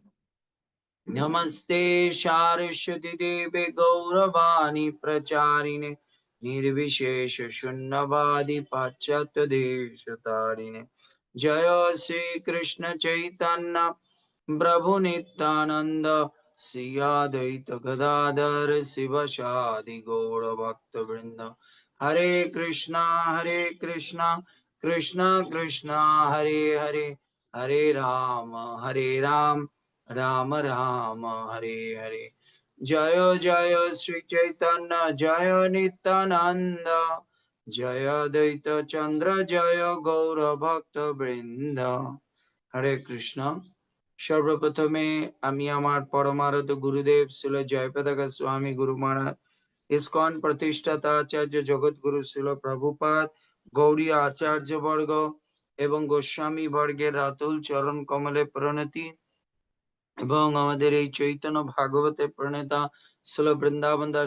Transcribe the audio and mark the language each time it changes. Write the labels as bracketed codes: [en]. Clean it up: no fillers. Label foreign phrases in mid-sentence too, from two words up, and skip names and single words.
[sa] नमस्ते सारस्वती देवे गौरवाणी प्रचारिणे निर्विशेष शून्यवादी पाश्चात्य देशतारिणे। जय श्री कृष्ण चैतन्य प्रभु नित्यानंद श्री अद्वैत गदाधर शिवसादि गौर भक्त वृंद। हरे कृष्णा कृष्णा कृष्णा हरे हरे, हरे राम राम राम हरे हरे। जय जय श्री चैतन्य जय नित्यानंद जय अद्वैत चंद्र जय गौर भक्त वृंद। हरे कृष्ण। [bn] सर्वप्रथमे আমি আমার পরমারাধ্য গুরুদেব শ্রীল জয়প্রকাশ স্বামী গুরু মহারাজ, ইসকন প্রতিষ্ঠাতা আচার্য জগৎগুরু শ্রীল প্রভুপাদ, গৌড়ীয় আচার্য বর্গ এবং গোস্বামী বর্গের রাতুল চরণ কমলে প্রণতি এবং আমাদের এই চৈতন্য ভাগবতের প্রণেতা শ্রীল বৃন্দাবন দাস